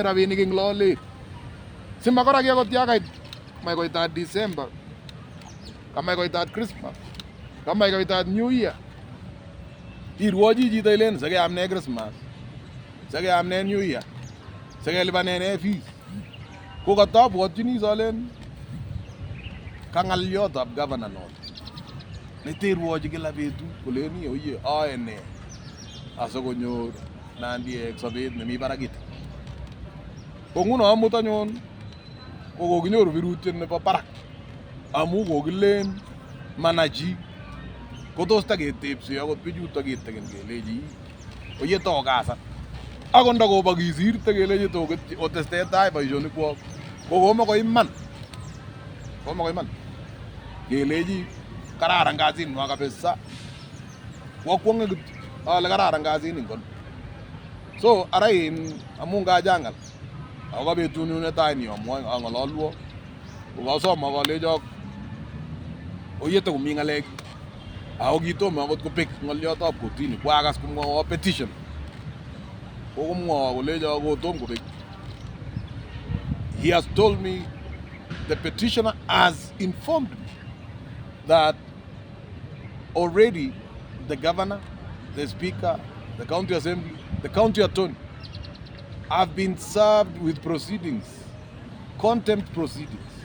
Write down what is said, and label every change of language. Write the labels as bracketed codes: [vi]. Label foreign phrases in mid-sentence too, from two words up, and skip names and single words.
[kln] rabinik eng lolet simakora ki akot yakait kamach koitat December kamach koitat Christmas kamach koitat New Year irwochi chito ilen sekeyam ne Christmas sekeyam ne New Year sekelipanen ne fees ko katobwotchini solen kang'aliotab governor not neterwochi kila betut koleni oye ae ne asikonyor Nandiek sobet nemi barakit. Ko nguno amut anyun ko kokinyoru birutiet nebo barak amu kokilen manachi kotos taketepse akot bichuto kitegen kelechi oye to kasa akot ndakobokisirte kelechi otestetai boisionikwok ko komokoi iman kelechi kararan kasinwa kabisa wakwonge kityo ale kararan kasini ngol. So ara in amu ngachangal ako betut netai ni amwoe ang'ololwo kokasom akalecho oyete komi ng'alek ako kitomo akot kobek ng'oliotab kotini kwakas komwowo petition kokomwowo kolecho kotom kobek. [en] He has told me, the petitioner has informed me that already the governor, the speaker, the county assembly, the county attorney have been served with proceedings, contempt proceedings.